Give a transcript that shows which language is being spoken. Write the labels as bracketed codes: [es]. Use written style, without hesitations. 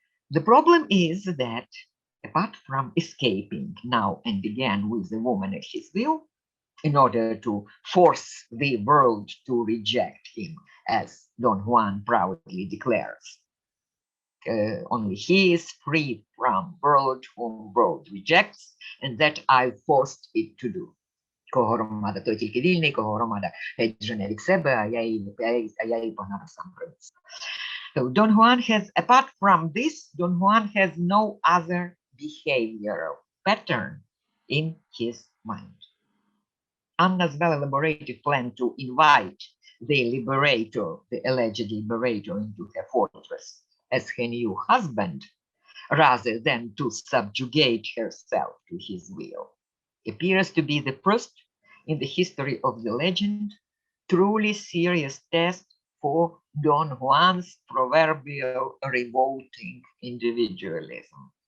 [en] The problem is that, apart from escaping now and again with the woman at his will, in order to force the world to reject him, as Don Juan proudly declares, only he is free from world whom world rejects, and that I forced it to do. [uk] Кого громада, той тільки вільний, кого громада геть жене від себе, а я її погнав сам принц. [en] So Don Juan has, apart from this, Don Juan has no other behavioral pattern in his mind. Anna's well-elaborated plan to invite the liberator, the alleged liberator, into her fortress as her new husband, rather than to subjugate herself to his will, appears to be the first in the history of the legend truly serious test for Don Juan's proverbial revolting individualism.